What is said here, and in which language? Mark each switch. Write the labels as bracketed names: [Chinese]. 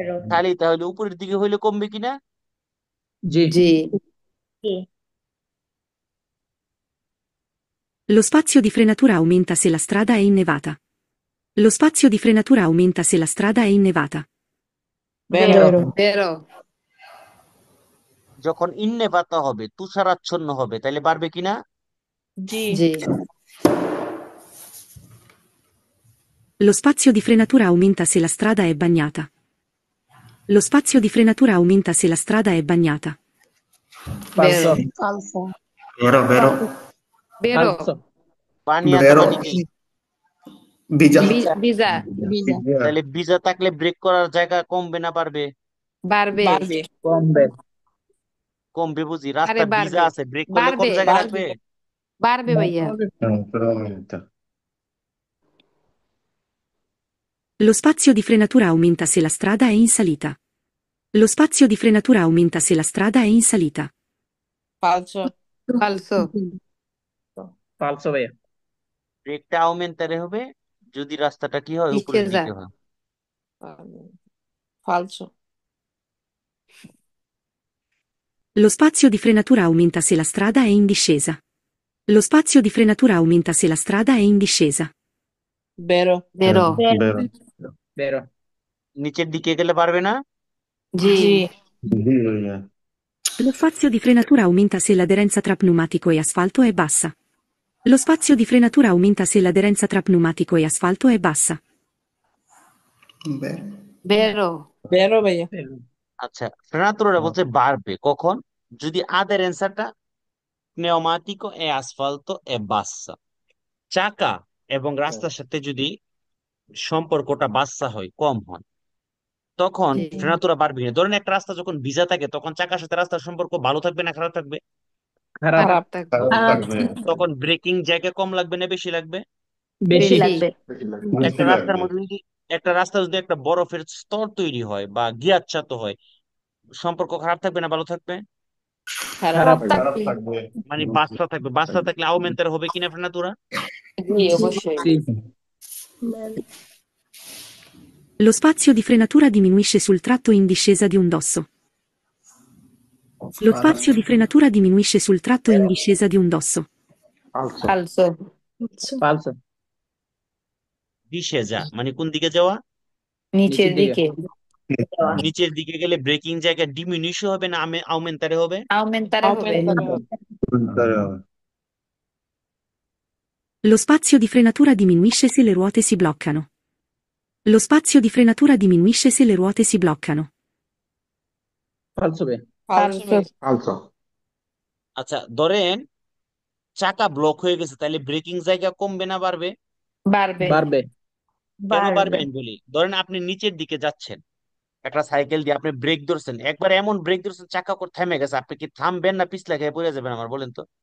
[Bangla] খালি তাহলে উপরের দিকে হইলে কমবে কিনা? জি জি কি? [Italian] Lo spazio di frenatura aumenta se la strada è innevata. Lo spazio di frenatura aumenta se la strada è innevata. বেরো vero [Bangla] যখন ইন্নেপাতা হবে, তুষারাচ্ছন্ন হবে, তাহলে বাড়বে কিনা? জি [Italian] Lo spazio di frenatura aumenta se la strada è bagnata. Lo spazio di frenatura aumenta se la strada è bagnata. falso vero ফালসো Vero, vero, vero falso বানিয়াতা vero. [Bangla] মানে কি? Visa. visa ভিজা তাহলে ভিজা থাকলে ব্রেক করার জায়গা কমবে না বাড়বে? বাড়বে কমবে কমবে বুঝি। আরে রাস্তা ভিজা বাড়বে আছে, ব্রেক করলে কম বাড়বে জায়গা লাগবে? বাড়বে ভাইয়া [Italian] Però aumenta. Lo spazio di frenatura aumenta se la strada è in salita. Lo spazio di frenatura aumenta se la strada è in salita. falso falso ভাইয়া [Bangla] ব্রেকটা আউমেন্টারে হবে যদি রাস্তাটা কি হয়, উপরের [Italian] discesa [Bangla] দিকে হয়। [Italian] ফালসো Lo spazio di frenatura aumenta se la strada è in discesa. Lo spazio di frenatura aumenta se la strada è in discesa. বেরো vero Vero. বেরো [Bangla] নিচের দিকে গেলে পারবে না? জি জি ভাইয়া। [Italian] Lo spazio di frenatura aumenta se l'aderenza tra pneumatico e asfalto è bassa. Lo spazio di frenatura aumenta se l'aderenza tra pneumatico e asfalto è bassa. বেরো বেরো ভাইয়া [Bangla] আচ্ছা, ফ্রেনাতুরাটা বলছে বাড়বে কখন? যদি আদেরেন্সাটা [Italian] pneumatico e asfalto è bassa। [Bangla] চাকা এবং রাস্তার সাথে যদি সম্পর্কটা বাচ্চা হয়, কম হয়, তখন জি ফ্রেনাতুরা বাড়বে না। ধরেন একটা রাস্তা যখন ভিজা থাকে তখন চাকার সাথে রাস্তার সম্পর্ক ভালো থাকবে না খারাপ থাকবে? খারাপ। খারাপ থাকবে তখন ব্রেকিং জায়গা কম লাগবে না বেশি লাগবে? বেশি। বেশি লাগবে। একটা রাস্তার মধ্যে যদি একটা বরফের স্তর তৈরি হয় বা গিয়াচ্ছাত হয়, সম্পর্ক খারাপ থাকবে না ভালো থাকবে? খারাপ থাকবে মানে বাচ্চা থাকবে। বাচ্চা থাকলে আউমেন্টার হবে কিনা ফ্রেনাতুরা? জি অবশ্যই জি। [Italian] Lo spazio di frenatura diminuisce sul tratto in discesa di un dosso. Lo spazio di frenatura diminuisce sul tratto in discesa di un dosso. ফালসো ফালসো। [Bangla] ডিসেজা মানে কোন দিকে যাওয়া? নিচের দিকে নিচের দিকে গেলে ব্রেকিং জায়গা ডিমিনিশ হবে না আউমেন্টারে হবে? আউমেন্টারে হবে [Italian] Lo spazio di frenatura diminuisce se le ruote si bloccano. Lo spazio di frenatura diminuisce se le ruote si bloccano. ফালসো বে। ফালসো [Bangla] আচ্ছা, ধরেন চাকা ব্লক হয়ে গেছে, তাহলে ব্রেকিং জায়গা কমবে না বাড়বে? বাড়বে বাড়বে। কেন বাড়বে বাড়বে। আমি বলি। ধরেন আপনি নিচের দিকে যাচ্ছেন একটা সাইকেল দিয়ে, আপনি ব্রেক ধরছেন, একবার এমন ব্রেক ধরছেন চাকা করে থেমে গেছে, আপনি কি থামবেন না পিছলা খেয়ে পড়ে যাবেন আমার বলেন তো?